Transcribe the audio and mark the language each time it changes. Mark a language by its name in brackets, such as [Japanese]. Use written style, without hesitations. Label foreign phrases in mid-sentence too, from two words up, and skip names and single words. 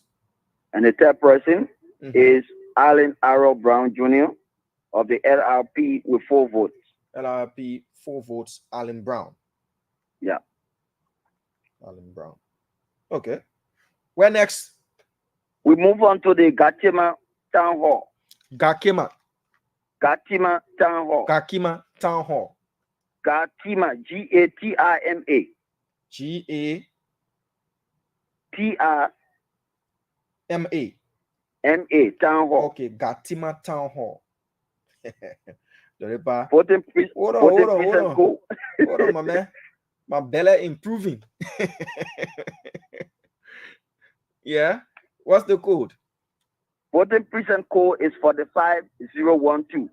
[English] And the third person is Allen Arrow Brown Jr. of the LRP with 4 votes. LRP 4 votes. Allen Brown. Yeah. Allen Brown. Okay. Where next? We move on to the Gatima Town Hall. Gakima. Gatima Town Hall. Gakima Town Hall. Gatima, Gatima. GATRMA. Town Hall. Okay, Gatima Town Hall. Hold Voting on. Hold on, my man. My belly improving. Yeah. What's the code? Voting precinct code is 45012.